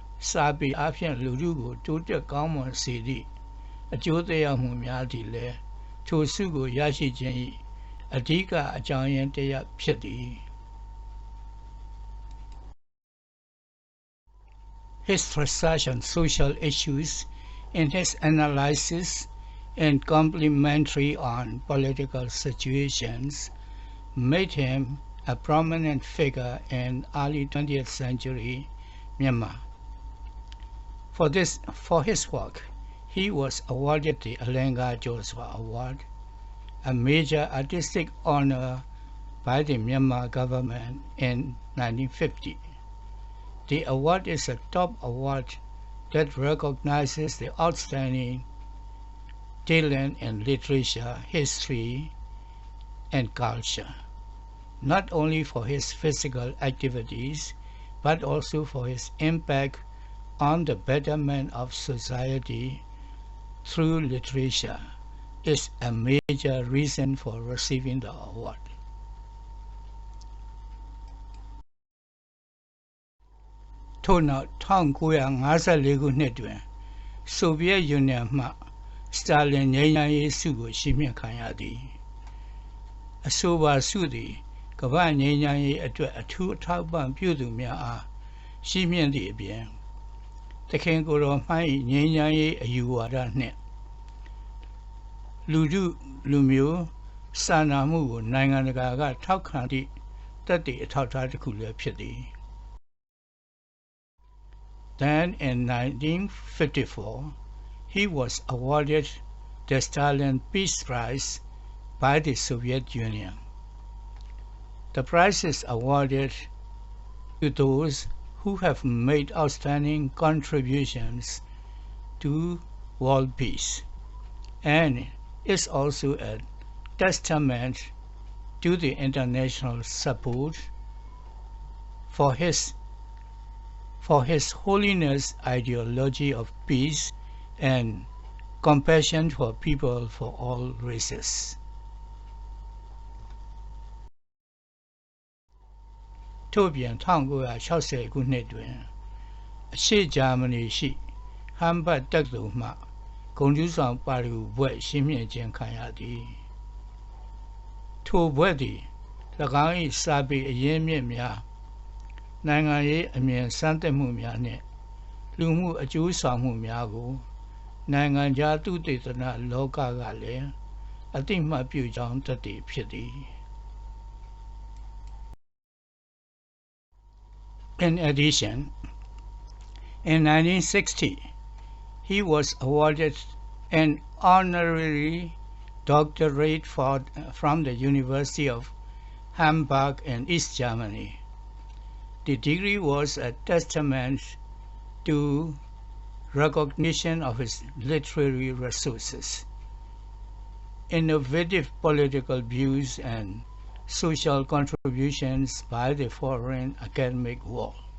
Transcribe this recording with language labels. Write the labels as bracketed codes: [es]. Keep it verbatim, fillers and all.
[my] စာပေအပြင်လူထုကိုတိုးတက်ကောင်းမွန်စေသည့်အကျိုးသက်ရောက်မှုများသည့်လည်းထိုစုကိုရရှိခြင်း၏အဓိကအကြောင်းရင်းတစ်ရပ်ဖြစ်သည် [en] His research on social issues and his analysis and commentary on political situations made him a prominent figure in early twentieth century Myanmar. For this, for his work, he was awarded the Alenga Joshua Award, a major artistic honor by the Myanmar government in nineteen fifty. The award is a top award that recognizes the outstanding talent in literature, history, and culture, not only for his physical activities, but also for his impact on the betterment of society through literature, is a major reason for receiving the award. [my] Tona 1954ခုနှစ်တွင် ဆိုဗီယက်ယူနီယံမှစတာလင်ငြိမ်းချမ်းရေးဆုကိုချီးမြှင့်ခံရသည်အဆိုပါဆုသည်ကမ္ဘာငြိမ်းချမ်းရေးအတွက်အထူးအထောက်ပံ့ပြုသူများအားချီးမြှင့်သည့်အပြင်တခင်ကိုယ်တော်မှ၏ငြိမ်းချမ်းရေးအယူဝါဒနှင့် လူထုလူမျိုးစာနာမှုကိုနိုင်ငံတကာကထောက်ခံသည့်သက်တည်အထောက်အထားတစ်ခုလည်းဖြစ်သည် [en] Then in nineteen fifty-four he was awarded the Stalin Peace Prize by the Soviet Union. The prize is awarded to those who have made outstanding contributions to world peace, and is also a testament to the international support for his, for his holiness ideology of peace and compassion for people for all races. [my] ထို့ပြင်1960ခုနှစ်တွင်အရှေ့ဂျာမနီရှိဟမ်ဘတ်တက္ကသိုလ်မှဂုဏ်ထူးဆောင်ပါရဂူဘွဲ့ရှင်းပြခြင်းခံရသည် ထိုဘွဲ့သည်၎င်း၏စာပေအရင်းမြစ်များနိုင်ငံရေးအမြင်စမ်းသပ်မှုများနှင့်လူမှုအကျိုးဆောင်မှုများကို နိုင်ငံခြားသုတေသနလောကကလည်းအသိမှတ်ပြုကြောင်းတည်တည်ဖြစ်သည် [en] In addition, in nineteen sixty, he was awarded an honorary doctorate for, from the University of Hamburg in East Germany. The degree was a testament to recognition of his literary resources, innovative political views, and social contributions by the foreign academic world.